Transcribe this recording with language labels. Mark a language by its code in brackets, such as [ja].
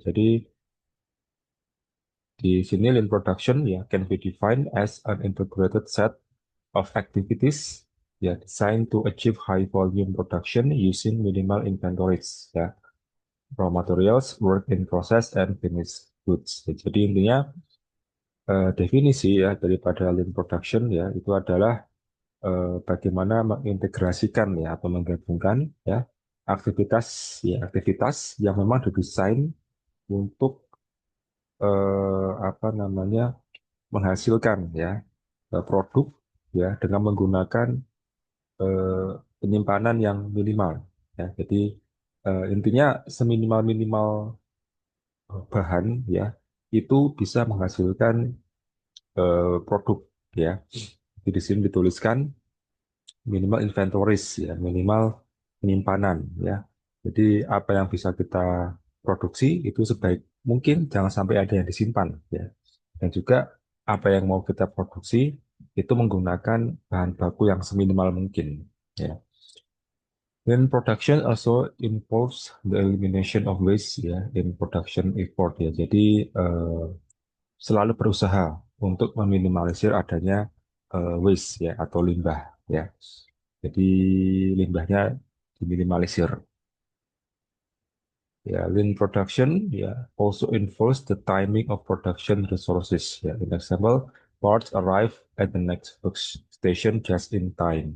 [id] Jadi di sini [en] Lean Production ya can be defined as an integrated set of activities ya designed to achieve high volume production using minimal inventories ya, raw materials, work in process, and finished goods. [id] Ya, jadi intinya definisi ya daripada lean production ya itu adalah bagaimana mengintegrasikan ya atau menggabungkan ya aktivitas aktivitas yang memang didesain untuk apa namanya menghasilkan ya produk ya dengan menggunakan eh, penyimpanan yang minimal ya. Jadi intinya seminimal-minimal bahan ya itu bisa menghasilkan produk ya. Jadi di sini dituliskan minimal inventories ya, minimal penyimpanan ya. Jadi apa yang bisa kita produksi itu sebaik mungkin jangan sampai ada yang disimpan ya. Dan juga apa yang mau kita produksi itu menggunakan bahan baku yang seminimal mungkin ya. [en] Then production also involves the elimination of waste ya in production effort ya. [id] Jadi selalu berusaha untuk meminimalisir adanya waste ya atau limbah ya. Jadi limbahnya diminimalisir. [en] Ya, lean production ya also involves the timing of production resources. Ya, in example, parts arrive at the next station just in time.